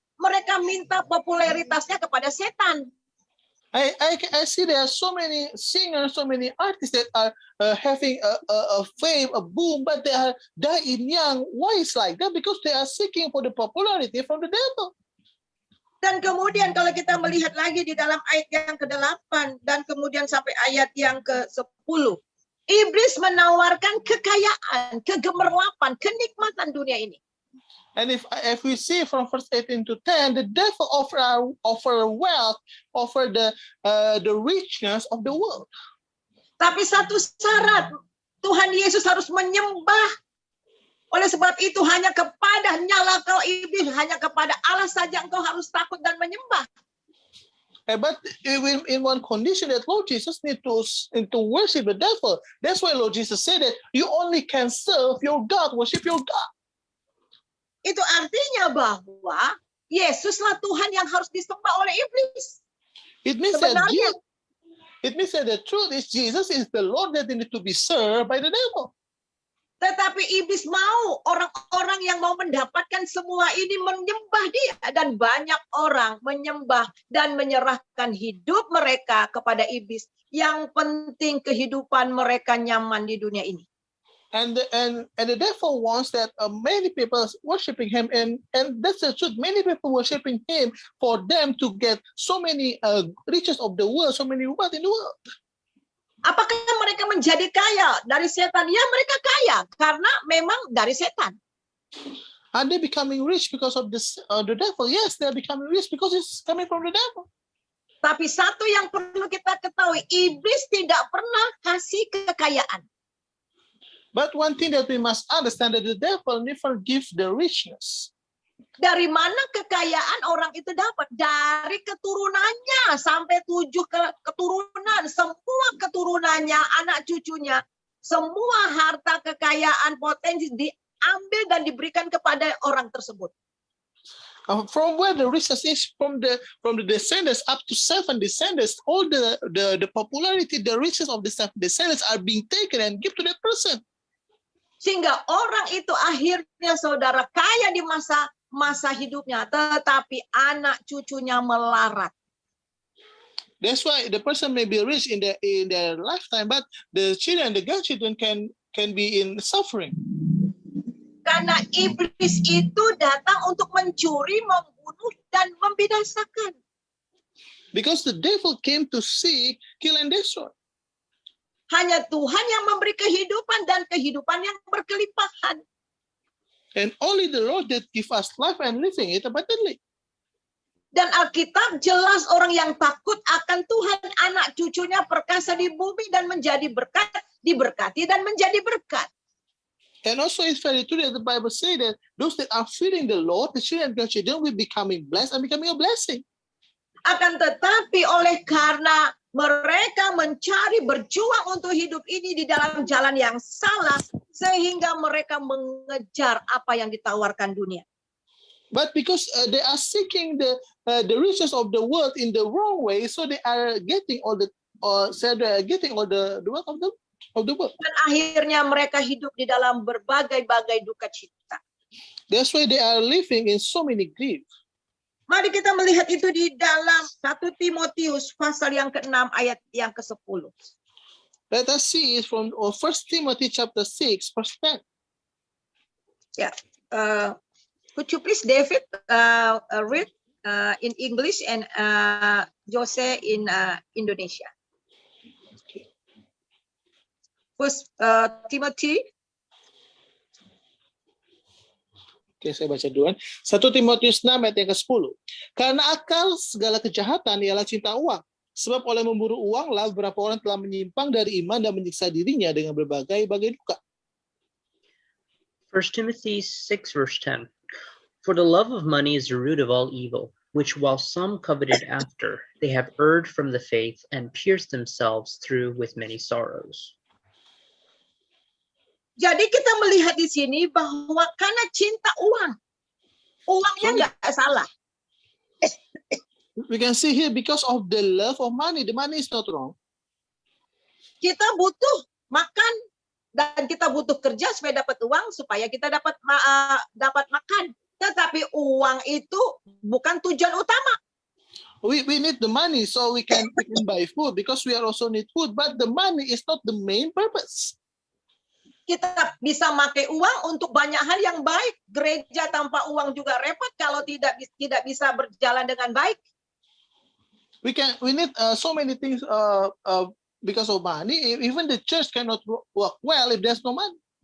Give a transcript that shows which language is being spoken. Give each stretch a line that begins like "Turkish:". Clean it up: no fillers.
Indonesian: Mereka minta popularitasnya kepada setan.
English: I see there are so many singers, so many artists that are having a fame, a boom, but they are dying young. Why is like that? Because they are seeking for the popularity from the devil.
Indonesian: Dan kemudian kalau kita melihat lagi di dalam ayat yang ke-8 dan kemudian sampai ayat yang ke-10. Iblis menawarkan kekayaan, kegemerlapan, kenikmatan dunia ini.
English: And if we see from verse 18 to 10, the devil offer wealth, offer the richness of the world.
Indonesian: Tapi satu syarat, Tuhan Yesus harus menyembah. Oleh sebab itu hanya kepada nyala kau iblis, hanya kepada Allah saja engkau harus takut dan menyembah.
English: But in one condition that Lord Jesus need to worship the devil. That's why Lord Jesus said that you only can serve your God, worship your God.
Indonesian: Itu artinya bahwa Yesuslah Tuhan yang harus disembah oleh iblis.
English: It means that the truth is Jesus is the Lord that need to be served by the devil.
Indonesian: Tetapi iblis mau orang-orang yang mau mendapatkan semua ini menyembah dia. Dan banyak orang menyembah dan menyerahkan hidup mereka kepada iblis. Yang penting kehidupan mereka nyaman di dunia ini.
English: And the devil wants that many people worshiping him, and that's the truth. Many people worshiping him for them to get so many riches of the world, so many wealth in the world.
Indonesian: Apakah mereka menjadi kaya dari setan? Ya, mereka kaya karena memang dari setan.
English: Are they becoming rich because of this the devil? Yes, they are becoming rich because it's coming from the devil.
Indonesian: Tapi satu yang perlu kita ketahui, iblis tidak pernah kasih kekayaan.
English: But one thing that we must understand that the devil never gives the richness.
Indonesian: Dari mana kekayaan orang itu dapat? Dari keturunannya sampai 7 keturunan. Semua keturunannya, anak cucunya. Semua harta kekayaan potensi diambil dan diberikan kepada orang tersebut.
English: From where the richness is, from the descendants up to 7 descendants, all the popularity, the riches of the 7 descendants are being taken and given to that person.
Indonesian: Sehingga orang itu akhirnya saudara kaya di masa hidupnya, tetapi anak cucunya melarat.
English: That's why the person may be rich in their lifetime, but the children, the grandchildren can be in suffering.
Indonesian: Karena iblis itu datang untuk mencuri, membunuh, dan membinasakan.
English: Because the devil came to seek, kill, and destroy.
Indonesian: Hanya Tuhan yang memberi kehidupan dan kehidupan yang berkelimpahan.
English: And only the Lord that give us life and living it abundantly.
Indonesian: Dan Alkitab jelas orang yang takut akan Tuhan, anak cucunya perkasa di bumi dan menjadi berkat, diberkati dan menjadi berkat.
English: And also it's very true that the Bible says that those that are fearing the Lord, the children and grandchildren will becoming blessed and becoming a blessing.
Indonesian: Akan tetapi oleh karena mereka mencari berjuang untuk hidup ini di dalam jalan yang salah, sehingga mereka mengejar apa yang ditawarkan dunia.
English: But because they are seeking the riches of the world in the wrong way, so they are getting all the wealth of the world.
Indonesian: Dan akhirnya mereka hidup di dalam berbagai-bagai duka cita.
English: That's why they are living in so many grief.
Indonesian: Mari kita melihat itu di dalam 1 Timotius pasal yang ke-6 ayat yang ke-10.
English: Let us see it from 1 Timothy chapter 6 verse 10. Yeah. Could you please, David, read in English and Jose in Indonesia? First Timothy.
Indonesian: Oke, saya baca duluan. 1 Timotius 6 ayat yang ke-10. Karena akal segala kejahatan ialah cinta uang. Sebab oleh memburu uang lah beberapa orang telah menyimpang dari iman dan menyiksa dirinya dengan berbagai-bagai duka.
English: 1 Timothy 6 verse 10. For the love of money is the root of all evil, which while some coveted after, they have erred from the faith and pierced themselves through with many sorrows.
Indonesian: Jadi kita melihat di sini bahwa karena cinta uang, uangnya nggak salah.
English: We can see here because of the love of money. The money is not wrong.
Indonesian: Kita butuh makan dan kita butuh kerja supaya dapat uang supaya kita dapat makan. Tetapi uang itu bukan tujuan utama.
English: We need the money so we can buy food because we also need food. But the money is not the main purpose.
Indonesian: Kita bisa pakai uang untuk banyak hal yang baik. Gereja tanpa uang juga repot kalau tidak bisa berjalan dengan baik.
English: We need so many things because of money. Even the church cannot work well if there's no money.